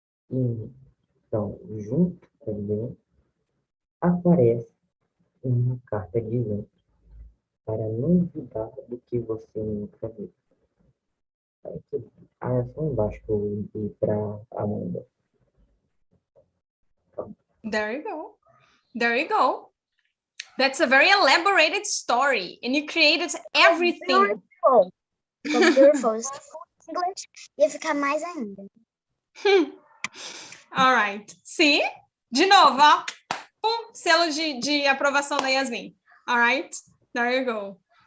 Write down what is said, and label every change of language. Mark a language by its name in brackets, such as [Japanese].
[Portuguese] E então, junto com Ben, aparece uma carta dizendo para não duvidar do que você nunca viu. Aqui, só embaixo que eu enviei para Amanda. [English] There you go. There you go. That's a very elaborated story, and you created everything. Beautiful. [Portuguese] ficou [English] beautiful. [Portuguese] Se fosse English, ia ficar mais ainda. [English] All right. See? [Portuguese] De novo, ó. Selo de aprovação da Yasmin. [English] All right? There you go.